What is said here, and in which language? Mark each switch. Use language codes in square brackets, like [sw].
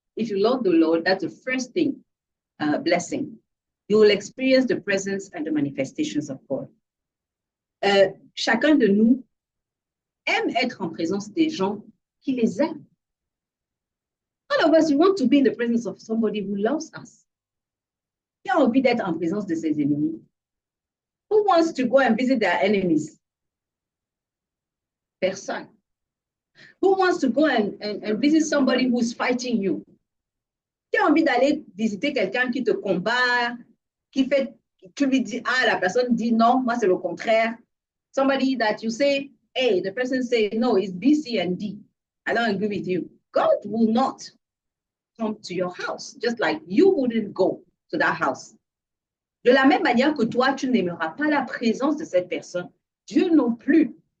[en] If you love the Lord, that's the first thing, blessing. You will experience the presence and the manifestations of God. [fr] Chacun de nous aime être en présence des gens qui les aiment. [en] All of us, we want to be in the presence of somebody who loves us. [fr] Qui a envie d'être en présence de ses ennemis? [en] Who wants to go and visit their enemies? [fr] Personne. [en] Who wants to go and visit somebody who's fighting you? [fr] Qui a envie d'aller visiter quelqu'un qui te combat, tu lui dis, la personne dit non, moi c'est le contraire. [en] Somebody that you say, hey, the person say, no, it's B, C, and D. I don't agree with you. God will not come to your house, just like you wouldn't go to that house. [fr] De la même manière que toi, tu n'aimeras pas la présence de cette personne, Dieu non plus.